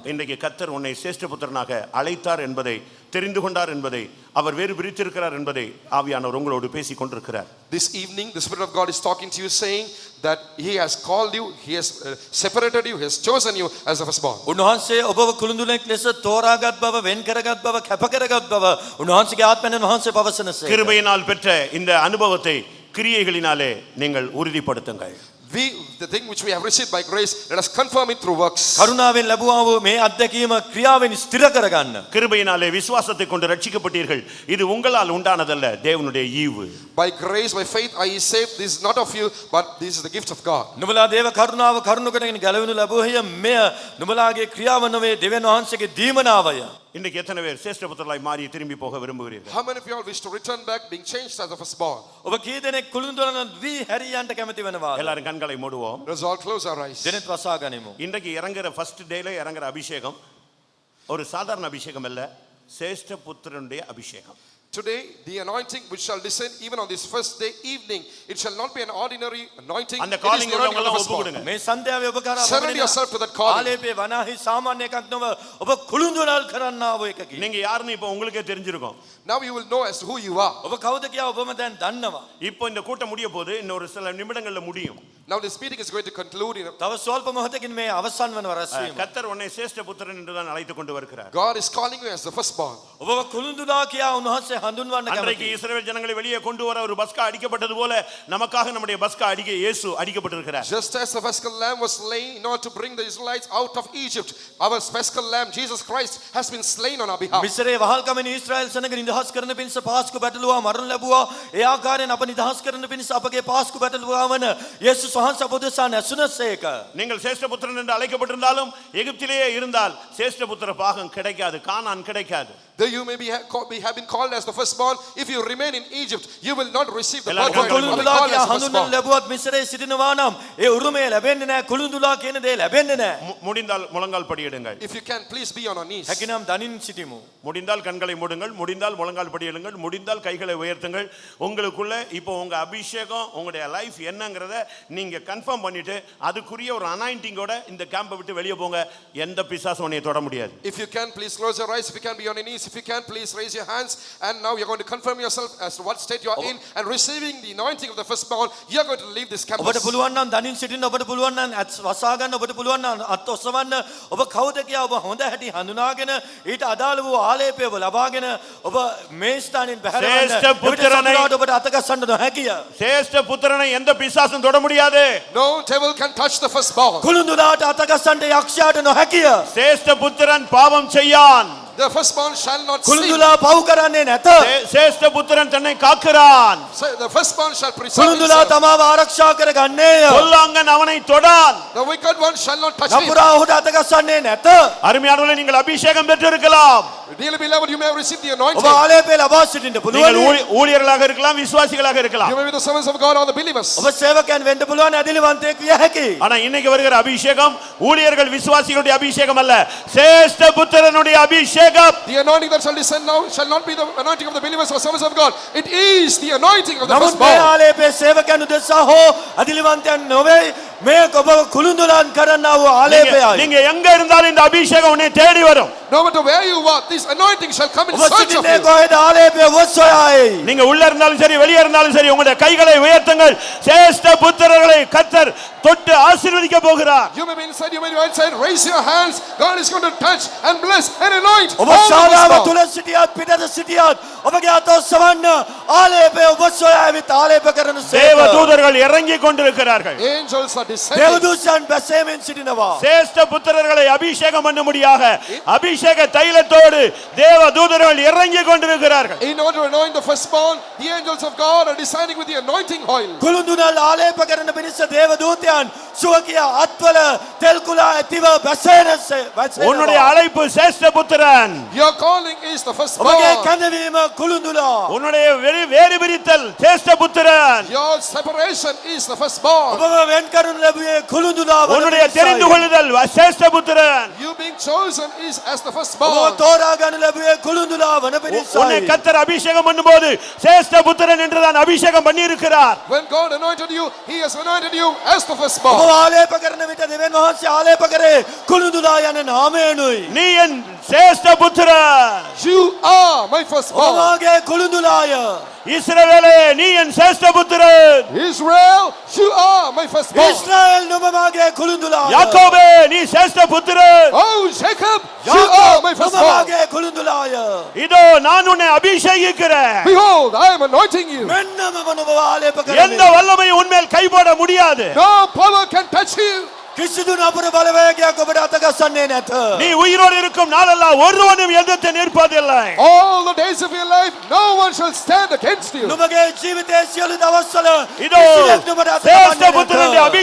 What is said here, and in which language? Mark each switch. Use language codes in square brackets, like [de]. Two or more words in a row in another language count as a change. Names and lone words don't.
[ta] இன்றைக்கு கர்த்தர் உன்னை சேஷ்ட புத்திரனாக அழைத்தார் என்பதை தெரிந்து கொண்டார் என்பதை அவர் வேறு பிரித்திருக்கிறார் என்பதை ஆவியானவர் உங்களோடு பேசிக் கொண்டிருக்கிறார். [en] This evening, the Spirit of God is talking to you, saying that He has called you, He has separated you, He has chosen you as the firstborn. [si] උන්වහන්සේ ඔබව කුළුඳුරෙක් ලෙස තෝරාගත් බව, වෙන් කරගත් බව, කැප කරගත් බව උන්වහන්සේගේ ආත්මයෙන් වහන්සේ පවසනසේ. [ta] கிருபையினால் பெற்ற இந்த அனுபவத்தை கிரியைகளினாலே நீங்கள் உறுதிப்படுத்துங்கள். [en] The thing which we have received by grace, let us confirm it through works. [si] කරුණාවෙන් ලැබුවා වූ මේ අත්දැකීම ක්‍රියාවෙන් ස්ථිර කරගන්න. [ta] கிருபையினாலே விசுவாசத்தை கொண்டு ரட்சிக்கப்பட்டீர்கள். இது உங்களால் உண்டானதல்ல, தேவனுடைய ஈவு. [en] By grace, by faith are ye saved. This is not of you, but this is the gift of God. [si] නුඹලා දේව කරුණාව කරුණු කොටගෙන ගැලවෙනු ලැබුවේය. මෙය නුඹලාගේ ක්‍රියාව නොවේ, දෙවියන් වහන්සේගේ දීමනාවය. [ta] இன்றைக்கு எத்தனை பேர் சேஷ்ட புத்திரராய் மாறி திரும்பி போக விரும்புகிறீர்கள்? [en] How many of you all wish to return back, being changed as the firstborn? [si] ඔබ කී දෙනෙක් කුළුඳුරන් වී හැරියන්ට කැමති වෙනවාද? [ta] எல்லாரும் கண்களை மூடுவோம். [en] Let us all close our eyes. [si] දෙනෙත් වසා ගනිමු. [ta] இன்றைக்கு இறங்குற [en] first day [ta] இறங்குற அபிஷேகம் ஒரு சாதாரண அபிஷேகம் அல்ல, சேஷ்ட புத்திரனுடைய அபிஷேகம். [en] Today, the anointing which shall descend even on this first day evening, it shall not be an ordinary anointing. [ta] அந்த [en] It is calling the anointing of the [ta] உள்ளவங்க [en] firstborn. [ta] ஒப்பு கொடுங்க. [si] මේ සන්ධ්‍යාවේ ඔබ කරා [en] Surrender yourself to that calling. [si] ආලේපේ වනාහි සාමාන්‍ය එකක් නොව ඔබ කුළුඳුරල් කරන්නා වූ එකකි. [ta] நீங்க யாருன்னு இப்போ உங்களுக்கே தெரிஞ்சிருக்கும். [en] Now you will know as to who you are. [si] ඔබ කවුද කියා ඔබම දැන් දන්නවා. [ta] இப்போ இந்த கூட்டம் முடிய போது இன்னொரு சில நிமிடங்கள்ல முடியும். [en] Now this meeting is going to conclude. [si] තව ස්වල්ප මොහොතකින් මේ අවසන් වන රැස්වීම. [ta] கர்த்தர் உன்னை சேஷ்ட புத்திரன் என்று தான் அழைத்துக் கொண்டு வருகிறார். [en] God is calling you as the firstborn. [si] ඔබව කුළුඳුලා කියා උන්වහන්සේ හඳුන්වන්න [ta] அன்றைக்கு [si] කැමතියි. [ta] இஸ்ரவேல் ஜனங்களை வெளியே கொண்டு வர ஒரு பஸ்கா அடிக்கப்பட்டது போல நமக்காக நம்முடைய பஸ்கா அடிக்க இயேசு அடிக்கப்பட்டிருக்கிறார். [en] Just as the paschal lamb was slain in order to bring the Israelites out of Egypt, our paschal lamb Jesus Christ has been slain on our behalf. [si] මිස්රේ වහල්කමෙන් ඊශ්‍රායල් සෙනඟ නිදහස් කරන පිණිස පාස්කු බැටළුවා මරණ ලැබුවා. ඒ ආකාරයෙන් අප නිදහස් කරන පිණිස අපගේ පාස්කු බැටළුවා වන යේසුස් වහන්සේ අප උදෙසා නැසුනසේක. [ta] நீங்கள் சேஷ்ட புத்திரன் என்று அழைக்கப்பட்டிருந்தாலும் எகிப்திலேயே இருந்தால் சேஷ்ட புத்திர பாகம் கிடைக்காது, கானான் கிடைக்காது. [en] Though you may have been called as the firstborn, if you remain in Egypt, you will not receive the [ta] எல்லாரும் [en] birthright. You will be [si] කුළුඳුලා [en] called [si] කියා [en] as the [si] හඳුන්වන්න [en] firstborn. [si] ලැබුවත් මිස්රේ සිටිනවා නම් ඒ උරුමය ලැබෙන්නේ නැහැ. කුළුඳුලා කියන දේ ලැබෙන්නේ නැහැ. [ta] முடிந்தால் முழங்கால் படியிடுங்கள். [en] If you can, please be on our knees. [si] හැකිනම් දනින් සිටිමු. [ta] முடிந்தால் கண்களை மூடுங்கள், முடிந்தால் முழங்கால் படியிடுங்கள், முடிந்தால் கைகளை உயர்த்துங்கள். உங்களுக்குள்ள இப்போ உங்க அபிஷேகம், உங்களுடைய லைஃப் என்னங்கறத நீங்க கன்ஃபார்ம் பண்ணிட்டு அதுக்குரிய ஒரு அனாயிண்டிங்கோட இந்த கேம்பை விட்டு வெளியே போங்க. எந்த பிசாசும் உன்னை தொட முடியாது. [en] If you can, please close your eyes. If you can, be on your knees. If you can, please raise your hands. And now you're going to confirm yourself as to what state you are in, and receiving the anointing of the firstborn, you're going to leave this [si] ඔබට [en] campus. [si] පුළුවන් නම් දනින් සිටින්න, ඔබට පුළුවන් නම් වසා ගන්න, ඔබට පුළුවන් නම් අත් ඔසවන්න. ඔබ කවුද කියා ඔබ හොඳ හැටි හඳුනාගෙන ඊට අදාළ වූ ආලේපය ඔබ ලබාගෙන ඔබ මේ ස්ථානින් බැහැරවන්න. ශ්‍රේෂ්ඨ පුත්‍රණයි. ඔබට අතගස්සන්න නොහැකිය. [ta] சேஷ்ட புத்திரனை எந்த பிசாசும் தொட முடியாது. [en] No devil can touch the firstborn. [si] කුළුඳුලාට අතගස්සන්න යක්ෂයාට නොහැකිය. [ta] சேஷ்ட புத்திரன் பாவம் செய்யான். [en] The firstborn shall not sin. [si] කුළුඳුලා පව් කරන්නේ නැත. [ta] சேஷ்ட புத்திரன் தன்னை காக்கிறான். [en] So the firstborn shall preserve [si] කුළුඳුලා [en] himself. [si] තමාව ආරක්ෂා කර ගන්නේය. [ta] பொல்லாங்கன் அவனை தொடான். [en] The wicked one shall not touch him. [si] නපුරා ඔහුට අතගස්සන්නේ නැත. [ta] அருமையானவர்களே, நீங்கள் அபிஷேகம் பெற்றிருக்கலாம். [en] Dearly beloved, you may have received the [si] ඔබ [en] anointing. [si] ආලේපය ලබා සිටින්න [ta] நீங்கள் [si] පුළුවන්. [ta] ஊழியர்களாக இருக்கலாம், விசுவாசிகளாக இருக்கலாம். [en] You may be the servants of God or the believers. [si] ඔබ සේවකයන් වෙන්න පුළුවන්, ඇදහිලිවන්තයෙක් විය හැකියි. [ta] ஆனா இன்னைக்கு வருகிற அபிஷேகம் ஊழியர்கள் விசுவாசிகளுடைய அபிஷேகம் அல்ல, சேஷ்ட புத்திரனுடைய அபிஷேகம். [en] The anointing that shall descend now shall not be the anointing of the believers or servants of God. It is the anointing of the [si] නමුත් මේ [en] firstborn. [si] ආලේපය සේවකයන් උදෙසා හෝ ඇදහිලිවන්තයන් නොවේ. මේ ඔබ කුළුඳුලාන් කරන්නා වූ ආලේපයයි. [ta] நீங்க எங்க இருந்தாலும் இந்த அபிஷேகம் உன்னை தேடி வரும். [en] No matter where you are, this anointing shall come in [si] ඔබ [en] search of [si] සිටින්නේ [en] you. [si] කොහෙද ආලේපය ඔබ සොයයි. [ta] நீங்க உள்ள இருந்தாலும் சரி, வெளியே இருந்தாலும் சரி, உங்களுடைய கைகளை உயர்த்துங்கள். சேஷ்ட புத்திரர்களை கர்த்தர் தொட்டு ஆசீர்வதிக்க போகிறார். [en] You may be inside, you may be outside. Raise your hands. God is going to touch and bless and anoint [si] ඔබ [en] all the [si] ශාලාව [en] firstborn. [si] තුල සිටියත් පිටත සිටියත් ඔබගේ අත ඔසවන්න ආලේපය ඔබ සොයා ඇවිත් ආලේප කරන [ta] தேவ [si] සේක. [ta] தூதர்கள் இறங்கி கொண்டிருக்கிறார்கள். [en] Angels are descending. [si] දේවදූතයන් බැසෙමින් සිටිනවා. [ta] சேஷ்ட புத்திரர்களை அபிஷேகம் பண்ணும்படியாக அபிஷேக தைலத்தோடு தேவ தூதர்கள் இறங்கி கொண்டிருக்கிறார்கள். [en] In order to anoint the firstborn, the angels of God are descending with the anointing oil. [si] කුළුඳුනල් ආලේප කරන පිණිස දේවදූතයන් සුවකිය අත්වල තෙල් කුලා ඇතිව බැසෙනවා. [ta] உன்னுடைய அழைப்பு சேஷ்ட புத்திரன். [en] Your calling is the [si] ඔබගේ [en] firstborn. [si] කැඳවීම කුළුඳුලා. [ta] உன்னுடைய வேறு பிரித்தல் சேஷ்ட புத்திரன். [en] Your separation is the firstborn. [si] ඔබව වෙන් කරනු ලැබුවේ කුළුඳුලා වන [ta] உன்னுடைய தெரிந்து [si] පිණිසයි. [ta] கொள்ளுதல் சேஷ்ட புத்திரன். [en] You being chosen is as the [si] ඔබව [en] firstborn. [si] තෝරා ගන්න ලැබුවේ කුළුඳුලා වන [ta] உன்னை [si] පිණිසයි. [ta] கர்த்தர் அபிஷேகம் பண்ணும்போது சேஷ்ட புத்திரன் என்று தான் அபிஷேகம் பண்ணியிருக்கிறார். [en] When God anointed you, He has anointed you as the [si] ඔබ [en] firstborn. [si] ආලේප කරන විට දෙවියන් වහන්සේ ආලේප කරේ කුළුඳුලා යන නාමයෙන්ුයි. [ta] நீ என் சேஷ்ட புத்திரன். [en] You are my [si] ඔබ [en] firstborn. [si] වාගේ කුළුඳුලාය. [ta] இஸ்ரவேலே, நீ என் சேஷ்ட புத்திரன். [en] Israel, you are my firstborn. [si] ඉස්රායෙල් නුඹ මාගේ කුළුඳුලාය. [ta] யாக்கோபே, நீ சேஷ்ட புத்திரன். [en] Oh, Jacob, you are my [si] නුඹ [en] firstborn. [si] මාගේ කුළුඳුලාය. [ta] இதோ நான் உன்னை அபிஷேகிக்கிறேன். [en] Behold, I am anointing you. [si] මෙන්න මම නුඹව ආලේප [ta] எந்த [si] කරමි. [ta] வல்லமையும் உன்மேல் கைபோட முடியாது. [en] No power can touch you. [si] කිසිදු නපුර බලවේගයක් ඔබට අතගස්සන්නේ නැත. [ta] நீ உயிரோடு இருக்கும் நாளெல்லாம் ஒருவனும் எதிர்த்து நிற்பதில்லை. [en] All the days of your life, no one shall stand against you. [si] නුඹගේ ජීවිතයේ සියලු දවස්වල [ta] இதோ [si] කිසිවෙක් නුඹට [ta] சேஷ்ட [si] අතගස්සන්නේ [ta] புத்திரனுடைய [si] නැත.